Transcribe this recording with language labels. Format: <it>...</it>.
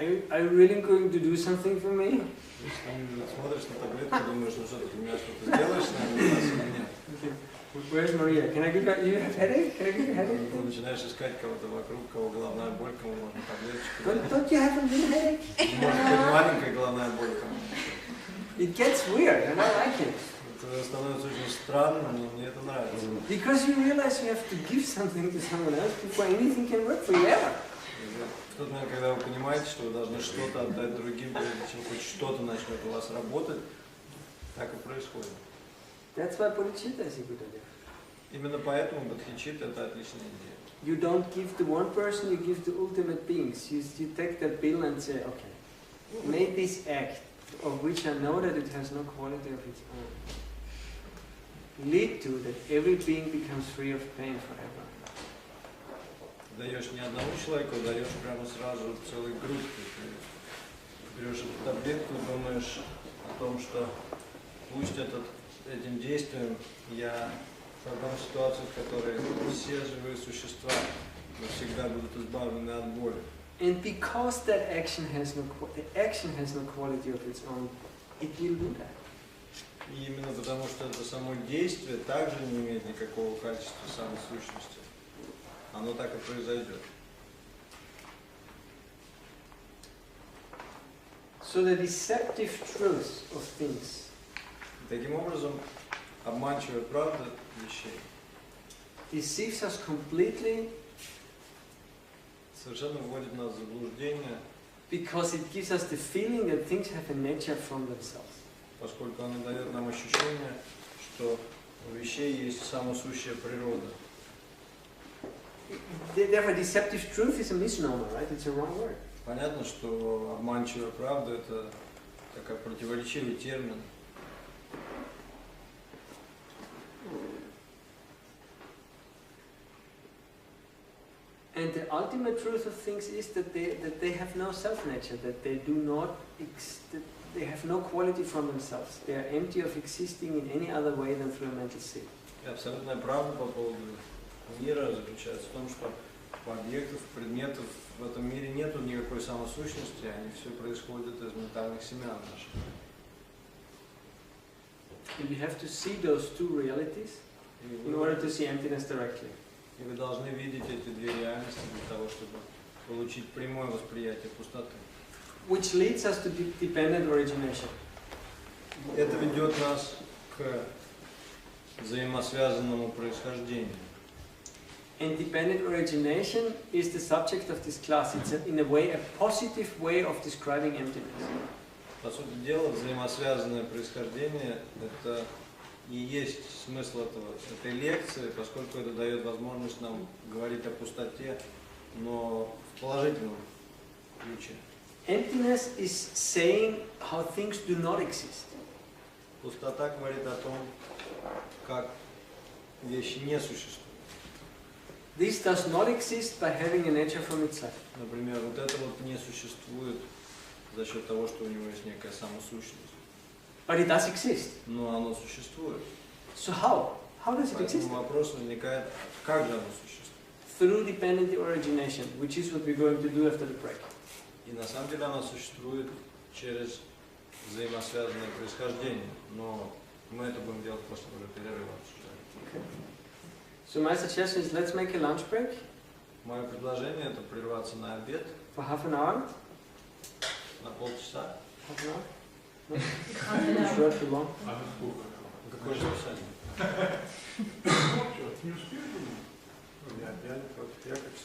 <en>are you really going to do something for me?</en> <ru>Смотришь на таблетку, думаешь, ну что ты для меня что-то сделаешь, наверное, или нет.</ru> <en>Where's Maria? Can I give you? You have headache? Can I give you headache?</en> <ru>Ты начинаешь искать кого-то вокруг, кого головная боль, кому можно таблеточку.</ru> <en>Don't you have a little headache?</en> <ru>Может быть, маленькая головная боль кому.</ru> <en>It gets weird, and I like it.</en> <ru>Это становится очень странно, но мне это нравится.</ru> <en>Because you realize you have to give something to someone else before anything can work for you ever.</en> <ru>В тот момент, когда вы понимаете, что вы должны что-то отдать другим, прежде чем хоть что-то начнет у вас работать, так и происходит.</ru> <en>That's why bodhicitta is a good idea.</en> <ru>Именно поэтому бодхичитта – это отличная идея.</ru> <en>You don't give to one person, you give to ultimate beings. You take that bill and say, okay, may this act, of which I know that it has no quality of its own, lead to that every being becomes free of pain forever.</en> <ru>Даешь не одному человеку, даешь прямо сразу целой группе. Ты берешь эту таблетку и думаешь о том, что пусть этим действием я создам ситуацию, в которой все живые существа навсегда будут избавлены от боли.</ru> <en>And because that action has no quality of its own, it will do that.</en> <ru>И именно потому, что это само действие также не имеет никакого качества самой сущности, оно так и произойдет.</ru> <en>So the deceptive truth of things.</en> <ru>Таким образом, обманчивая правда вещей</ru> <en>Deceives us completely.</en> <ru>Совершенно вводит нас в заблуждение.</ru> <en>Because it gives us the feeling that things have a nature from themselves.</en> <ru>Поскольку оно дает нам ощущение, что у вещей есть самосущая природа.</ru> <en>Therefore, deceptive truth is a misnomer, right? It's a wrong word.</en> <ru>Понятно, что обманчивая правда – это такой противоречивый термин.</ru> <en>And the ultimate truth of things is that they have no self-nature, that they do not, that they have no quality from themselves. They are empty of existing in any other way than through a mental state.</en> <ru>И абсолютная правда по поводу мира заключается в том, что у объектов, предметов в этом мире нет никакой самосущности, они все происходят из ментальных семян наших.</ru> <en>And you have to see those two realities in order to see emptiness directly.</en> <ru>И вы должны видеть эти две реальности для того, чтобы получить прямое восприятие пустоты.</ru> <en>Which leads us to dependent origination.</en> <ru>Это ведет нас к взаимосвязанному происхождению.</ru> <en>And dependent origination is the subject of this class. It's in a way a positive way of describing emptiness.</en> <ru>По сути дела, взаимосвязанное происхождение – это и есть смысл этой лекции, поскольку это дает возможность нам говорить о пустоте, но в положительном ключе.</ru> <en>Emptiness is saying how things do not exist.</en> <ru>Пустота говорит о том, как вещи не существуют.</ru> <en>This does not exist by having a nature from itself.</en> <ru>Например, вот это вот не существует за счет того, что у него есть некая самосущность.</ru> <en>But it does exist.</en> <ru>Но оно существует.</ru> <en>So how? How does it exist?</en> <ru>Поэтому вопрос возникает, как же оно существует?</ru> <en>through dependent origination, which is what we're going to do after the break.</en> <ru>И на самом деле она существует через взаимосвязанное происхождение, но мы это будем делать после уже перерыва.</ru> <en>Okay. So my suggestion is let's make a lunch break.</en> <ru>Мое предложение это прерваться на обед</ru> <en>For half an hour.</en> <ru>на полчаса.</ru> <en>Half an hour? No? Short, too long?</en> <ru>Какое же расписание? Не успели? Я не против. Я как</ru>